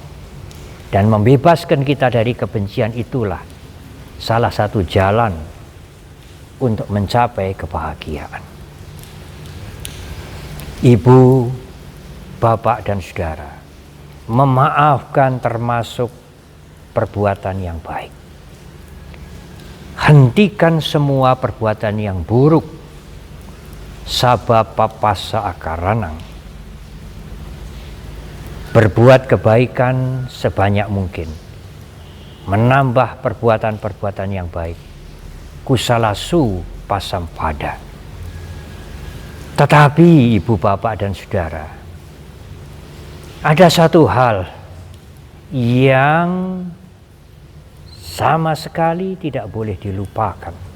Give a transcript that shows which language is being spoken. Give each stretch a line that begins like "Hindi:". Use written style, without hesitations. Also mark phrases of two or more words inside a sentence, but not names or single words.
Indonesian: Dan membebaskan kita dari kebencian itulah salah satu jalan untuk mencapai kebahagiaan. Ibu, bapak, dan saudara, memaafkan termasuk perbuatan yang baik. Hentikan semua perbuatan yang buruk.
Pali: Sabba papassa akaranang.
Indonesian: Berbuat kebaikan sebanyak mungkin. Menambah perbuatan-perbuatan yang baik.
Pali: Kusalasu pasampada.
Indonesian: Tetapi ibu, bapak, dan saudara, ada satu hal yang sama sekali tidak boleh dilupakan.